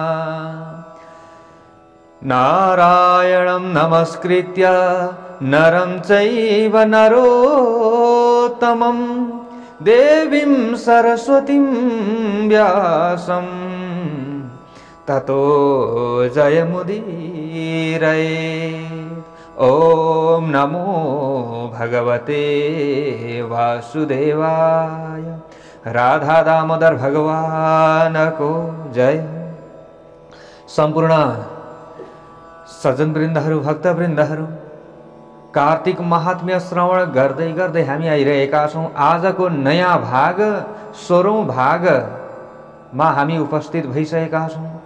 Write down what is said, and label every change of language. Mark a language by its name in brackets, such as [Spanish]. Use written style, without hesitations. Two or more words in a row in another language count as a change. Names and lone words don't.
[Sanskrit] नारायणं नमस्कृत्य नरं चैव नरोत्तमं देवीं सरस्वतीं व्यासं ततो जयमुदीरयेत्। ॐ नमो भगवते वासुदेवाय। [Nepali] राधा दामोदर भगवान को जय। सम्पूर्ण सज्जनवृन्दहरू, भक्तवृन्दहरू, कार्तिक महात्म्य श्रवण गर्दै गर्दै हामी आइरहेका छौं। आजको नयाँ भाग 16औं भागमा हामी उपस्थित भइसकेका छौं।